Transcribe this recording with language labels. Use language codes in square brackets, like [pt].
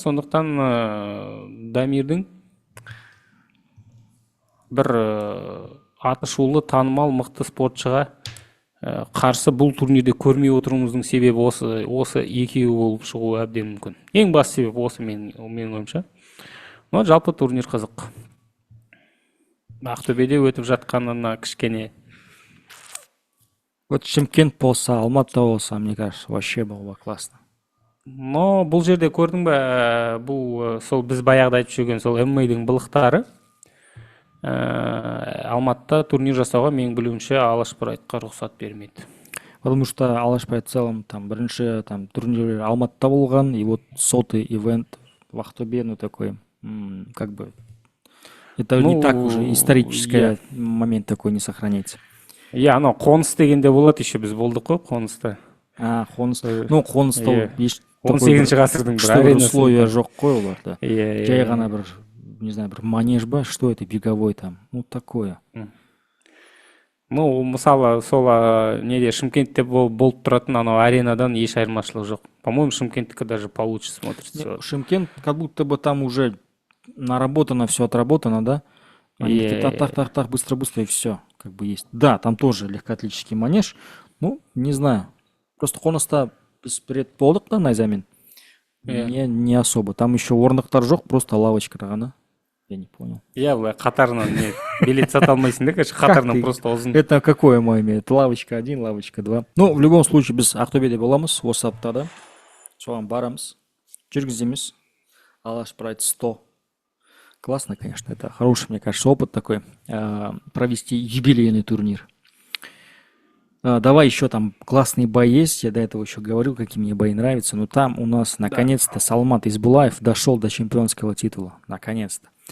[kk] Сондықтан Дамирдің бір атышулы танымал мықты спортшыға қарсы бұл турнирде көрмей отыруымыздың себебі осы екеуі болып шығуы әбден мүмкін. Ең басты себеп осы менің ойымша. Но жалпы турнир қызық. Ақтөбеде өтіп жатқанына кішкене. [ru] Вот [kk] Шымкент болса, Алматы болса, [ru] мне кажется, вообще было бы классно. [kk] Но бұл жерде көрдің бе, бұл сол біз баяғыда айтып жүрген сол ММА-дің былықтары. Алматыда турнир жасауға менің білуімше Алаш Прайдқа рұқсат бермейді. [ru] Потому что Алаш Прайд в целом там [kk] бірінші турнир Алматыда болған, [ru] и вот сотый ивент в Ақтөбе, ну такой, как бы, это не так уже исторический момент такой не сохраняется. [kk] Анау қоныс дегенде болады, еще біз болдық қой қоныста. Қоныс. Ну, қоныста 18-ші ғасырдың бір аренасы. Условия жоқ қой оларда. Жай ғана бір, [ru] не знаю, [kk] бір манеж ба, [ru] что это, беговой там, ну такое. [kk] Ну, мысалы, сол неде Шымкентте болып тұратын анау аренадан еш айырмашылық жоқ. [ru] По-моему, Шымкенттікі даже получше смотрится. Шымкент, как будто бы там уже наработано, все отработано, да? Они так, быстро-быстро и все, как бы есть. Да, там тоже легкоатлетический манеж, ну, не знаю. [kk] Просто қоныста біз перед болдық да, найзамен. [ru] Не особо. Там еще [kk] орындықтар жоқ, [ru] просто лавочка ғана. Я не понял. [kk] Былай қатарынан билет сата алмайсың да, [ru] конечно, [kk] қатарынан просто ұзын. [ru] Это какое мое имеет? Лавочка 1, лавочка 2. Ну, в любом случае, [kk] біз Ақтөбеде боламыз, осы аптада. Соған барамыз, жүргіземіз. [ru] Алаш Прайд 100. Классно, конечно. Это хороший, мне кажется, опыт такой. Провести юбилейный турнир. Давай еще там классные бои есть. Я до этого еще говорил, какие мне бои нравятся. Но там у нас наконец-то Салмат Избулаев дошел до чемпионского титула. Наконец-то.